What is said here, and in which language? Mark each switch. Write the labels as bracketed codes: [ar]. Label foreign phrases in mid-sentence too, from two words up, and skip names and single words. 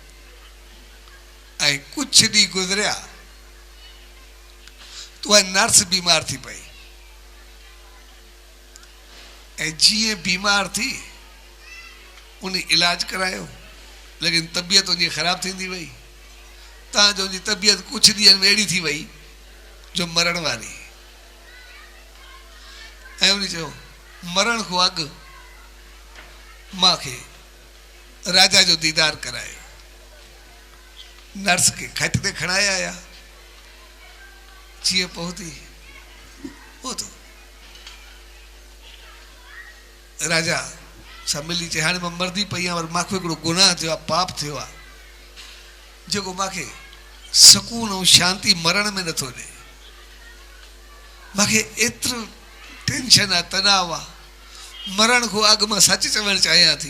[sd] ऐं कुझु ॾींहं गुज़रिया, तूं नर्स बीमार थी पई, ऐं जीअं बीमार थी उन इलाज करायो, लेकिन तबियत उनजी ख़राब थींदी वई, तव्हांजो उनजी तबियत कुझु ॾींहंनि में अहिड़ी थी वई जो मरण वारी। ऐं उन चयो मरण खां अॻु मूंखे राजा जो दीदार करायो। नर्स खे खट ते खणाए आया, जीअं पहुती हो तो राजा सां मिली चए हाणे मां मरदी पई आहियां, पर मूंखे हिकिड़ो गुनाह थियो आहे, पाप थियो आहे, जेको मूंखे सुकून ऐं शांती मरण में नथो ॾे। मूंखे एतिरो टेंशन आहे, तनाव आहे, मरण खां अॻु मां सच चवणु चाहियां थी।